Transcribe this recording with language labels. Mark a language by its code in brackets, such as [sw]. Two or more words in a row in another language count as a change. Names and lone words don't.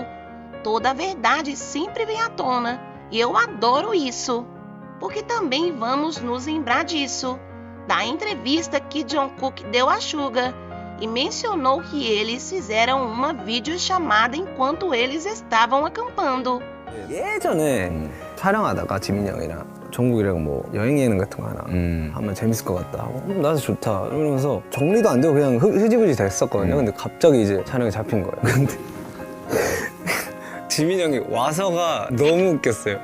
[pt] Toda a verdade sempre vem à tona e eu adoro isso. Porque também vamos nos lembrar disso, da entrevista que Jungkook deu a Suga e mencionou que eles fizeram uma videochamada enquanto eles estavam acampando. [ko] 예전에 촬영하다가 지민이 형이랑 정국이랑 뭐 여행 예능 같은 거 하나 하면 재밌을 것 같다 하고 나도 좋다 이러면서 정리도 안 되고 그냥 흐지부지 됐었거든요. 근데 갑자기 이제 촬영이 잡힌 거예요. 근데 지민이 형이 와서가 너무 웃겼어요.